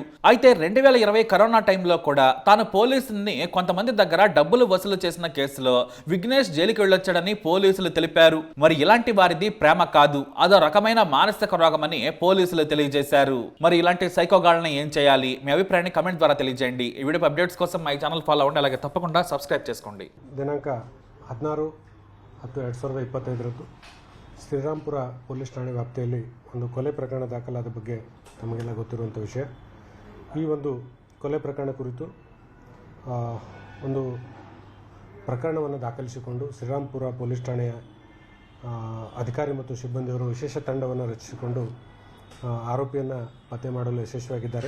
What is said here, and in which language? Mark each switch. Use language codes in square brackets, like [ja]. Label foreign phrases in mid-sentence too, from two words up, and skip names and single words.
[te] అయితే 2020 కరోనా టైంలో కూడా తాను పోలీసుల్ని కొంతమంది దగ్గర డబ్బులు వసూలు చేసిన కేసులో విఘ్నేష్ జైలుకి వెళ్ళొచ్చాడని పోలీసులు తెలిపారు. మరి ఇలాంటి వారిది ప్రేమ కాదు, అదో రకమైన మానసిక రోగమని పోలీసులు తెలియజేశారు. మరి ఇలాంటి సైకోగాళ్ళని ఏం చేయాలి? మీ అభిప్రాయాన్ని కమెంట్ ద్వారా తెలియజేయండి. ఈ వీడియో అప్డేట్స్ కోసం మా ఛానల్ ఫాలో అవ్వండి, అలాగే తప్పకుండా సబ్స్క్రైబ్ చేసుకోండి. [kn] ದಿನಾಂಕ 16/10/2025 ಶ್ರೀರಾಂಪುರ ಪೊಲೀಸ್ ಠಾಣೆ ವ್ಯಾಪ್ತಿಯಲ್ಲಿ ಒಂದು ಕೊಲೆ ಪ್ರಕರಣ ದಾಖಲಾದ ಬಗ್ಗೆ ತಮಗೆಲ್ಲ ಗೊತ್ತಿರುವಂಥ ವಿಷಯ. ಈ ಒಂದು ಕೊಲೆ ಪ್ರಕರಣ ಕುರಿತು ಒಂದು ಪ್ರಕರಣವನ್ನು ದಾಖಲಿಸಿಕೊಂಡು ಶ್ರೀರಾಂಪುರ ಪೊಲೀಸ್ ಠಾಣೆಯ ಅಧಿಕಾರಿ ಮತ್ತು ಸಿಬ್ಬಂದಿಯವರು ವಿಶೇಷ ತಂಡವನ್ನು ರಚಿಸಿಕೊಂಡು ಆರೋಪಿಯನ್ನು ಪತ್ತೆ ಮಾಡಲು ಯಶಸ್ವಿಯಾಗಿದ್ದಾರೆ.